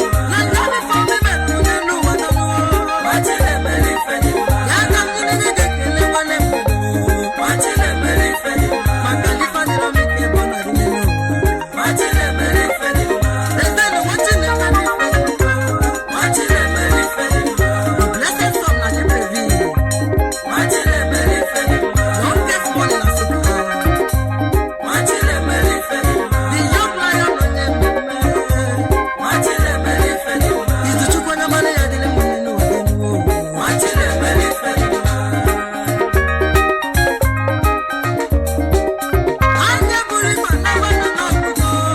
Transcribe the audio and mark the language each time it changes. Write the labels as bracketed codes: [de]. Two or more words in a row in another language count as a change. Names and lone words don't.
[ig] Na ndị dị fọ ndị mere onye n'ụwa nọ n'ụwa. Ya ka ndị niile ga-ekele nwanne m. Maka ndị fadịrọ m ike bụ na dị n'elu. Nwa Chinemere ife dị mma. Ebe na nwa Chinemere ife dị mma. Nwa Chinemere ife dị mma. [en] The blessed son na the baby. [ig] Nwa Chinemere ife dị mma. [en] Youngest boy na Nsukka. [ig] Nwa Chinemere ife dị mma. [en] The young lion on the move. [ig] Nwa Chinemere ife dị mma. Izuchukwu onye mara ya dịrị mma n'ụwa. Nwa Chinemere ife dị mma. Anya buru ibu na mmadụ n'ọgụgụ.